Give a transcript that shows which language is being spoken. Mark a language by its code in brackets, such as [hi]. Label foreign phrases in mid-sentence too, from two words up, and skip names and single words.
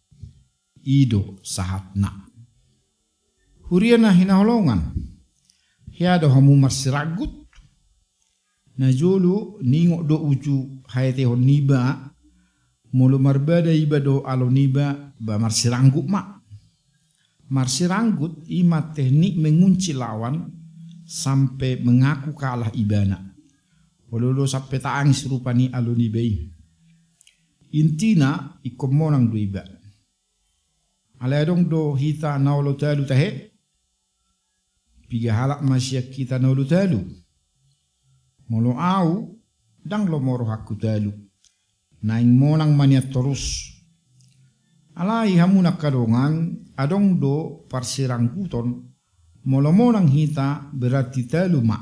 [bbc] Ido sahatna. Huriana hinaholongan. Hiado hamu marsiragut. Najulu ningok do uju hayatehon niba mulu marbada ibado aloniba ba marsiranggut ma. Marsiranggut ima [id] teknik mengunci lawan sampai mengaku kalah ibana. [bbc] Walolo sampai taangis rupani alonibei. Intina ikomonang do iba. Aladong do hita naulo talu tahe. Piga halak masya kita naulo talu. Molo au dang lo moro haku talu. Naing monang maniat terus. Alai hamuna kadongan adong do parsirangguton molo monang hita berarti talu ma.